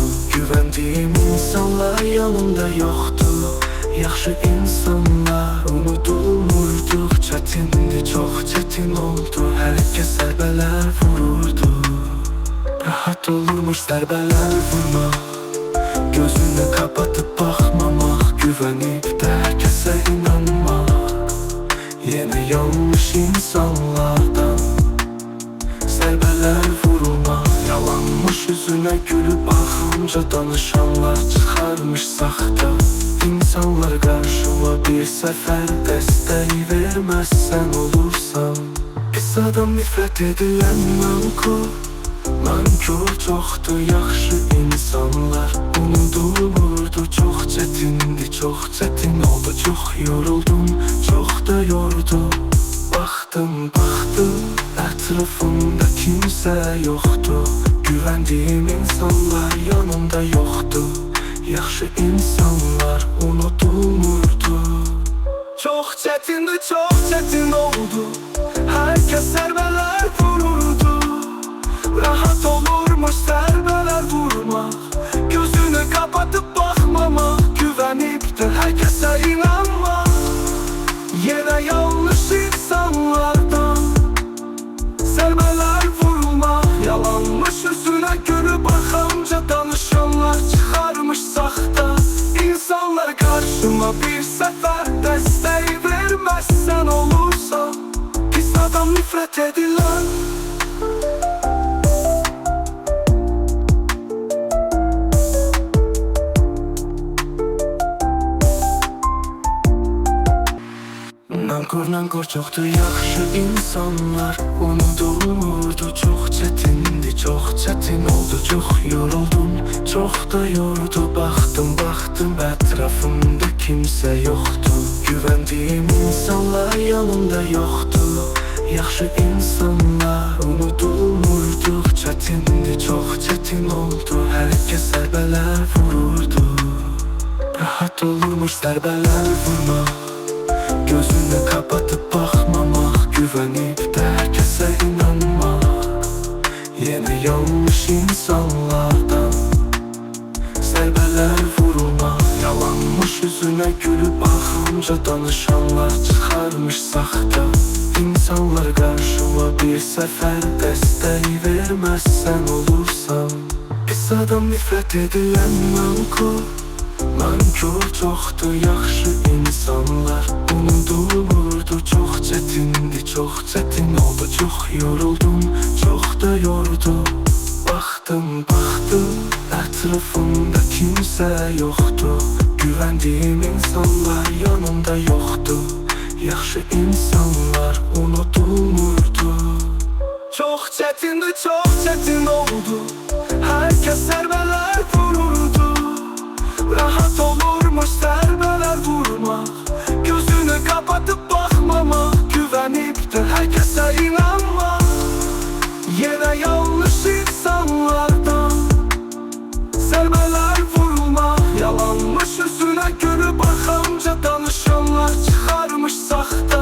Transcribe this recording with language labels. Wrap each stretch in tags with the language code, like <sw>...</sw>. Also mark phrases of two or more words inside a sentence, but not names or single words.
<az>Güvəndiyim insanlar yanımda yoxdur. Yaxşı insanlar unudulmurdu. Çətindi, çox çətin oldu. Hər kəs zərbələr vururdu. Rahat olurmuş zərbələr vurmaq,</az> <tr>gözünü kapatıp bakmamak, güvenip de herkese inanmak. Yine yanlış insanlardan zərbələr vurulmak. Yalanmış yüzüne gülüp bakınca danışanlar çıkarmış saxta. İnsanlar karşıma bir sefer desteği vermezsen olursan pis adam, nifret edilen nankor.</tr> <az>Nankor çoxdur yaxşı insanlar, unudulmurdu. Çox çətindi, çox çətin oldu. Çox yoruldum, çox da yordu. Baxdım ətrafımda kimsə yoxdur. Güvəndiyim insanlar yanımda yoxdur. Yaxşı insanlar unudulmurdu. Çox çətindi, çox çətin oldu. Hər kəs zərbələr vururdu. Rahat olurmuş zərbələr vurmaq,</az> <tr>gözünü kapatıp bakmamak, güvenip de herkese inanmak. Yine yanlış insanlardan zərbələr vurulmak. Yalanmış yüzüne gülüp bakınca danışanlar çıkarmış saxta. İnsanlar karşıma bir sefer desteği vermezsen olursa pis adam, nifret edilen.</tr> <az>Nankor çoxdur yaxşı insanlar, unudulmurdu. Çox çətindi, çox çətin oldu. Çox yoruldum, çox da yordu. Baxdım ətrafımda kimsə yoxdur. Güvəndiyim insanlar yanımda yoxdur. Yaxşı insanlar unudulmurdu. Çətindi, çox çətin oldu. Hər kəs zərbələr vururdu. Rahat olurmuş zərbələr vurmaq,</az> <tr>gözünü kapatıp bakmamak, güvenip de herkese inanmak. Yine yanlış insanlardan zərbələr vurulmak. Yalanmış yüzüne gülüp bakınca danışanlar çıkarmış saxta. İnsanlar karşıma bir sefer desteği vermezsen olursan pis adam, nifret edilen nankor.</tr> <az>Nankor çoxdur yaxşı insanlar, unudulmurdu. Çox çətindi, çox çətin oldu. Çox yoruldum, çox da yordu. Baxdım ətrafımda kimsə yoxdur. Güvəndiyim insanlar yanımda yoxdur. Yaxşı insanlar unudulmurdu. Çox çətindi, çox çətin oldu. Hər kəs zərbələr vururdu. Rahat olurmuş zərbələr vurmaq,</az> <tr>gözünü kapatıp bakmamak, güvenip de herkese inanmak. Yine yanlış insanlardan zərbələr vurulmak. Yalanmış yüzüne gülüp bakınca danışanlar çıkarmış saxta.</tr>